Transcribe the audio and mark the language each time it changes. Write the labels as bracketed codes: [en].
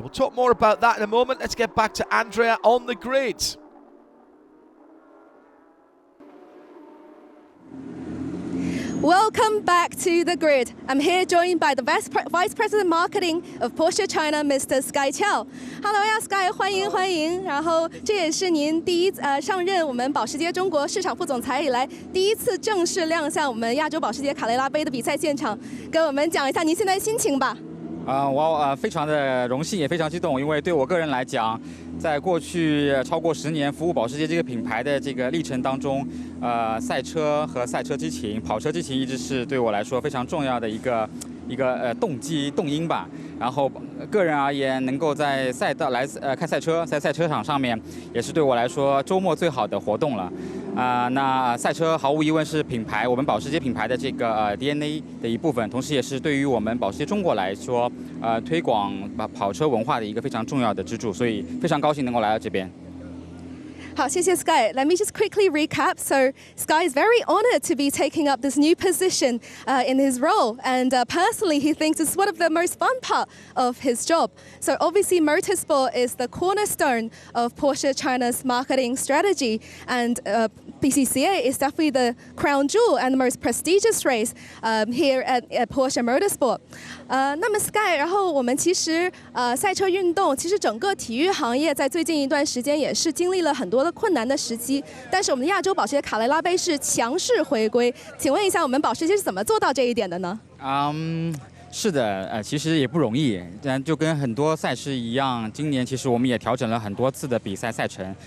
[en] We'll talk more about that in a moment. Let's get back to Andrea on the grid. Welcome back to the grid. I'm here joined by the Vice President Marketing of Porsche China, Mr. Sky Chow. [zh] Hello 呀 ，Sky， 欢迎欢迎。然后这也是您上任我们保时捷中国市场副总裁以来第1次正式亮相我们亚洲保时捷卡雷拉杯的比赛现场，跟我们讲一下您现在心情吧。我非常的荣幸，也非常激动，因为对我个人来讲，在过去超过10年服务保时捷这个品牌的这个历程当中，赛车和赛车激情、跑车激情一直是对我来说非常重要的一个动因吧。然后个人而言，能够在赛道开赛车，在赛车场上面，也是对我来说周末最好的活动了。那赛车毫无疑问是我们保时捷品牌的这个DNA 的一部分，同时也是对于我们保时捷中国来说，推广跑车文化的一个非常重要的支柱，所以非常高兴能够来到这边。好，谢谢 Sky. [en] Let me just quickly recap. So Sky is very honored to be taking up this new position in his role. And personally, he thinks it's one of the most fun part of his job. So obviously, motorsport is the cornerstone of Porsche China's marketing strategy. And BCCA is definitely the crown jewel and the most prestigious race here at Porsche Motorsport. [zh] 那么 Sky， 然后我们其实赛车运动，其实整个体育行业在最近一段时间也是经历了很多的困难的时期，但是我们的亚洲保时捷卡雷拉杯是强势回归。请问一下，我们保时捷是怎么做到这一点的呢？是的，其实也不容易，就跟很多赛事一样，今年其实我们也调整了很多次的比赛赛程。